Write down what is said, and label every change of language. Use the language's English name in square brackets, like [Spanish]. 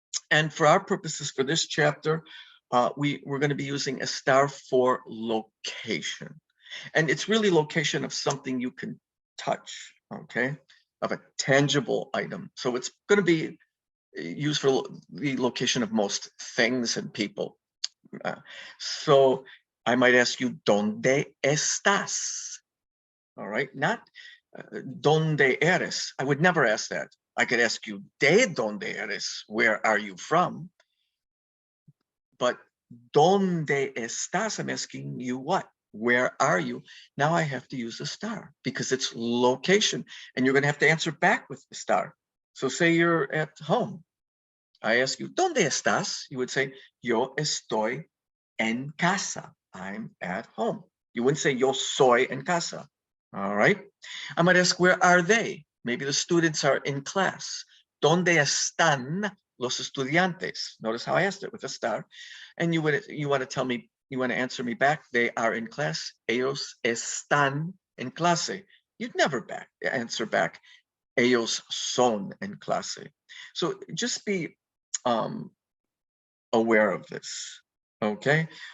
[English] And for our purposes for this chapter, we're going to be using estar for location. And it's really location of something you can touch, okay, of a tangible item. So it's going to be used for the location of most things and people. So I might ask you, ¿Dónde estás? All right, not ¿Dónde eres? I would never ask that. I could ask you, ¿De dónde eres? Where are you from? But ¿Dónde estás? I'm asking you what? Where are you? Now I have to use estar because it's location, and you're going to have to answer back with estar. So say you're at home. I ask you, ¿Dónde estás? [Spanish] You would say, yo estoy en casa. [English] I'm at home. You wouldn't say, yo soy en casa. All right. I might ask, where are they? Maybe the students are in class. [Spanish] ¿Dónde están los estudiantes? [English] Notice how I asked it with a star. And you want to tell me, you want to answer me back, they are in class. [Spanish] Ellos están en clase. You'd never answer back, ellos son en clase. [English] So just be aware of this, okay?